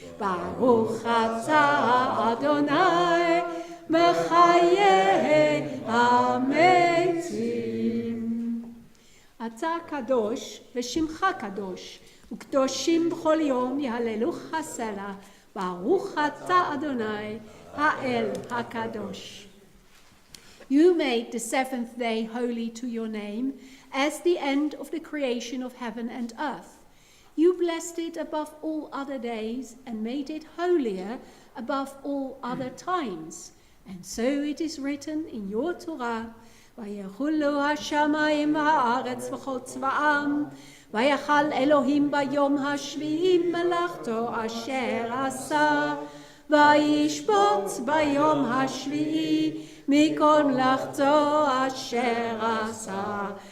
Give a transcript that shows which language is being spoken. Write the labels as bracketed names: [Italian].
[Hebrew] ברוך אתה אדוני מחיי המתים. אתה קדוש ושמך קדוש, וקדושים בכל יום יהללוך הסלע. ברוך אתה אדוני האל הקדוש. [English] You made the 7th day holy to your name, as the end of the creation of heaven and earth. You blessed it above all other days and made it holier above all other times. And so it is written in your Torah, [Hebrew] ויחולו השמיים והארץ וכל צבאם, ויחל אלוהים ביום השביעי מלאכתו אשר עשה, וישבות ביום השביעי מכל מלאכתו אשר עשה.